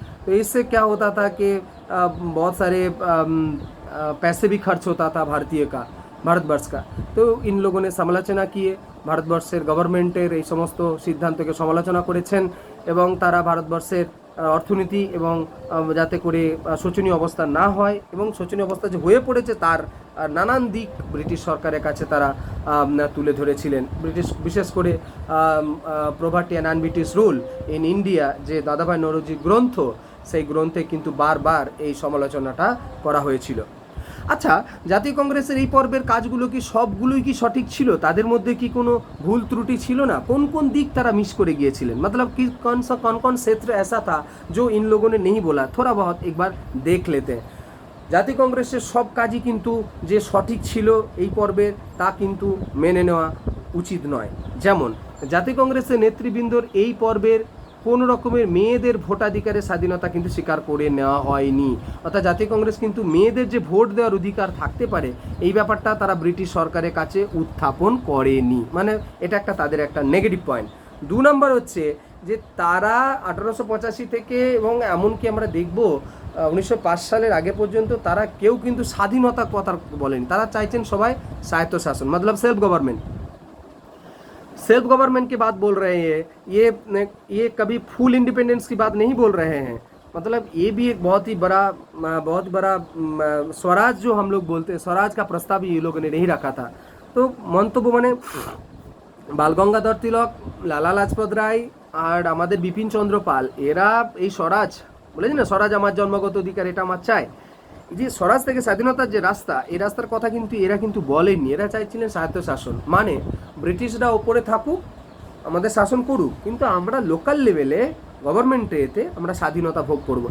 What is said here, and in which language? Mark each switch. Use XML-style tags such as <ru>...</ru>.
<hi>तो इससे क्या होता था कि बहुत सारे पैसे भी खर्च होता था भारतवर्ष का। तो इन लोगों ने समालोचना किए,</hi> <bn>ভারতবর্ষের গভর্নমেন্টের এই সমস্ত সিদ্ধান্তকে সমালোচনা করেছেন এবং তারা ভারতবর্ষের অর্থনীতি এবং যাতে করে শোচনীয় অবস্থা না হয় এবং শোচনীয় অবস্থা যে হয়ে পড়েছে তার নানান দিক ব্রিটিশ সরকারের কাছে তারা তুলে ধরেছিলেন। বিশেষ করে poverty and un-British rule in India যে দাদাভাই নওরোজি গ্রন্থ, সেই গ্রন্থে কিন্তু বারবার এই সমালোচনাটা করা হয়েছিল। আচ্ছা, জাতীয় কংগ্রেসের এই পর্বের কাজগুলো কি সবগুলোই কি সঠিক ছিল? তাদের মধ্যে কি কোনো ভুল ত্রুটি ছিল না? কোন কোন দিক তারা মিস করে গিয়েছিলেন?</bn> <hi>मतलब कि कौन क्षेत्र ऐसा था जो इन लोगों ने नहीं बोला, थोड़ा बहुत एक बार देख लेते हैं।</hi> <bn>জাতীয় কংগ্রেসের সব কাজই কিন্তু যে সঠিক ছিল এই পর্বের তা কিন্তু মেনে নেওয়া উচিত নয়। যেমন জাতীয় কংগ্রেসের নেতৃবৃন্দর এই পর্বের কোনো রকমের মেয়েদের ভোটাধিকারের স্বাধীনতা কিন্তু স্বীকার করে নেওয়া হয়নি। অর্থাৎ জাতীয় কংগ্রেস কিন্তু মেয়েদের যে ভোট দেওয়ার অধিকার থাকতে পারে এই ব্যাপারটা তারা ব্রিটিশ সরকারের কাছে উত্থাপন করেনি, মানে এটা একটা তাদের একটা নেগেটিভ পয়েন্ট। 2 নম্বর হচ্ছে যে তারা 1885 থেকে এবং এমনকি আমরা দেখব 1905 সালের আগে পর্যন্ত তারা কেউ কিন্তু স্বাধীনতা কথা বলেনি, তারা চাইছেন সবাই স্বায়ত্তশাসন,</bn> <hi>मतलब सेल्फ गवर्नमेंट की बात बोल रहे हैं। ये कभी फुल इंडिपेंडेंस की बात नहीं बोल रहे हैं, मतलब ये भी एक बहुत ही बड़ा स्वराज जो हम लोग बोलते हैं, स्वराज का प्रस्ताव ये लोगों ने नहीं रखा था। तो मंतव्य माने बाल गंगाधर तिलक, लाला लाजपत राय और</hi> <bn>আমাদের বিপিন চন্দ্র পাল, এরা এই স্বরাজ বলেছি না, স্বরাজ আমার জন্মগত অধিকার, এটা আমার চাই, যে স্বরাজ থেকে স্বাধীনতার যে রাস্তা, এই রাস্তার কথা কিন্তু এরা কিন্তু বলেননি। এরা চাইছিলেন স্বায়ত্তশাসন, মানে ব্রিটিশরা ওপরে থাকুক, আমাদের শাসন করুক, কিন্তু আমরা লোকাল লেভেলে গভর্নমেন্টে এতে আমরা স্বাধীনতা ভোগ করব।</bn>